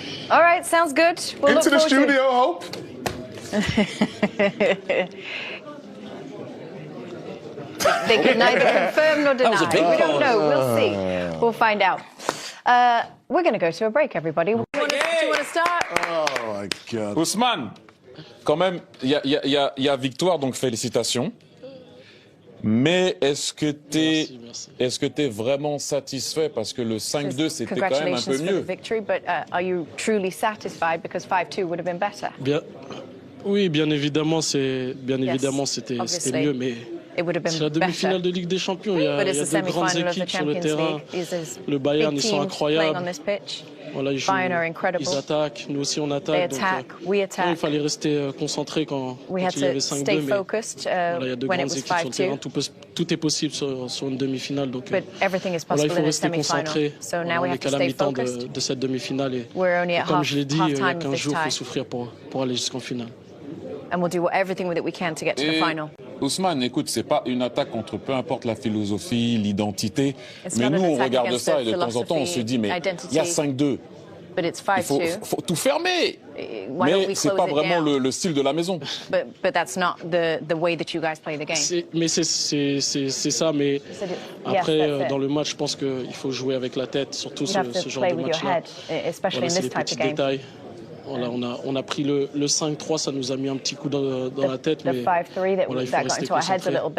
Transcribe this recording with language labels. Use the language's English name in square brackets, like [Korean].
[English] All right, sounds good. We'll Into the studio, Hope. They could neither confirm nor deny. That was a big We don't pause. know. We'll see. We'll find out. We're going to go to a break, everybody. Do you want to start? Oh, my God. [French] Ousmane, quand même, il y a victoire, donc félicitations. Mais est-ce que t'es vraiment satisfait parce que le 5-2 c'était quand même un peu mieux. [English] Congratulations for the victory, but are you truly satisfied because 5-2 would have been better? [French] Oui, bien évidemment, c'était mieux, mais c'est la demi-finale de Ligue des Champions. Il y a deux grandes équipes sur le terrain. Le Bayern, ils sont incroyables. Voilà, ils attaquent, nous aussi on attaque. Donc, il fallait rester concentré quand il y avait 5-2, mais voilà, il y a deux grandes équipes sur le terrain. Tout est possible sur une demi-finale. Donc voilà, il faut rester concentré. On n'est qu'à la mi-temps de cette demi-finale. Et comme je l'ai dit, il y a 15 jours, il faut souffrir pour aller jusqu'en finale. [English] And we'll do everything that we can to get to the final. [French] Ousmane, écoute, c'est pas une attaque contre peu importe la philosophie, l'identité, mais nous on regarde ça et de temps en temps on se dit mais il y a 5-2. Il faut tout fermer. Mais c'est pas vraiment le style de la maison. [English] But that's not the way that you guys play the game. [French] Mais c'est ça, mais après dans le match, je pense qu'il faut jouer avec la tête, surtout ce genre de match-là. Voilà, c'est les petits détails. Voilà, on a pris le 5-3, ça nous a mis un petit coup dans la tête, mais voilà, il faut rester concentré.